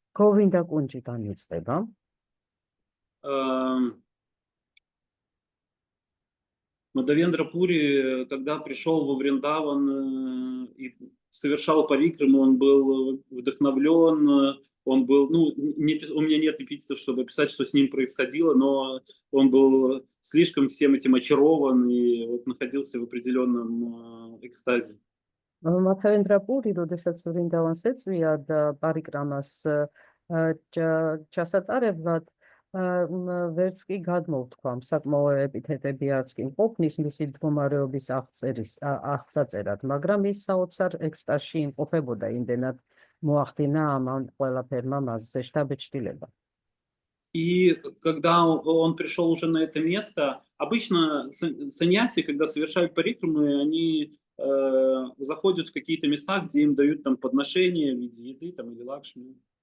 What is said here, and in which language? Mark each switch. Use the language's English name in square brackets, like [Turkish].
[Georgian] Говинда-кунджიდან იწყება. [Russian] Мадавендра Пури, когда пришел во Вриндаван и совершал парикраму, он был вдохновлен, он был, у меня нет эпитетов, чтобы описать, что с ним происходило, но он был слишком всем этим очарован и вот находился в определенном экстазе. [Georgian] მადავენდრა პური, როდესაც ვრინდავანს ეწვია და პარიკრამას ჩასატარებლად, ვერც კი გადმოვთქვამ საკმაო ეპითეტები არც კი მყოფნის მისი მდგომარეობის აღწაწერად, მაგრამ ის საოცარ ექსტაზში იმყოფებოდა, იმდენად მოახდინა ამ ყველაფერმა მასზე შთაბეჭდილება. [Russian] И когда он пришел уже на это место, обычно саньяси, когда совершают парикрамы, они заходят в какие-то места, где им дают там подношения в виде еды там, или лакшми.